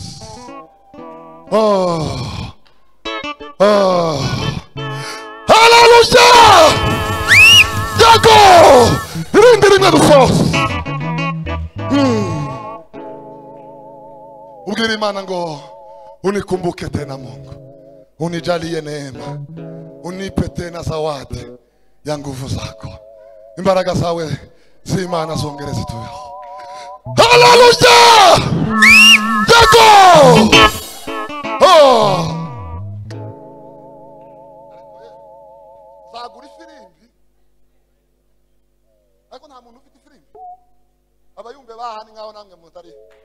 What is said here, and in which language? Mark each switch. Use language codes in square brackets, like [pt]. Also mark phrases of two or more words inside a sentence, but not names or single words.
[rn] Haleluya! Yago! Irindi rimwe dusoza. Ubwire Imana ngo [sw] unikumbuke tena Mungu. Unijalie neema. Unipe tena zawadi ya nguvu zako. [rn] Imbaraga zawe z'Imana zongere zitubeho. Haleluya! Yago! Zagura ifirimbi. Ariko nta muntu ufite ifirimbi. Abayumve bahani ngaho namwe mutari.